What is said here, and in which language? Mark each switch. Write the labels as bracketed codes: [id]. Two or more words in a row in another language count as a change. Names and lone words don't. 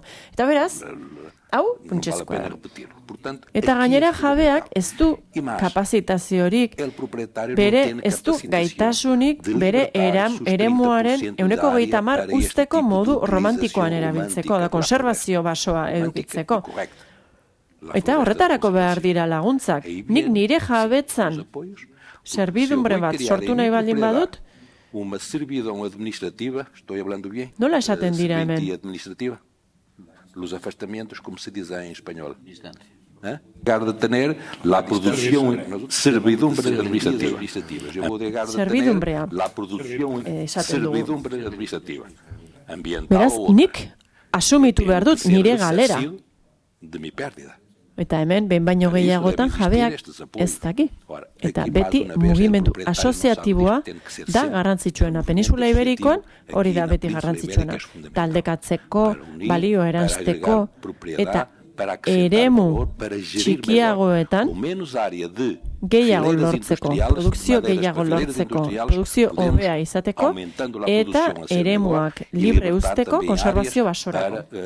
[eu] Eta beraz, hau, funtsezkoa da. Eta gainera jabeak ez du kapazitaziorik, ez du gaitasunik bere eremuaren 130 usteko modu romantikoan erabiltzeko, da konservazio basoa edukitzeko. Eta horretarako behar dira laguntzak. Nik nire jabetzan zerbidumbre bat sortu nahi baldin badut, nola esaten dira hemen? [es] Los afastamientos, como se dice en español. Dejar de tener la producción, servidumbre administrativa. Yo voy a dejar de tener la producción, servidumbre administrativa. [eu] Beraz, nik asumitu behar dut nire galera. [es] De mi pérdida. [eu] Eta hemen, behin baino gehiagotan jabeak ez daki. Eta beti mugimendu asoziatiboa da garrantzitsuena. Peninsula Iberikoan hori da beti garrantzitsuena. Taldekatzeko, balio eranzteko, eta eremu txikiagoetan gehiago lortzeko, produkzio gehiago lortzeko, produkzio hobea izateko, eta eremuak libre uzteko konservazio basorako.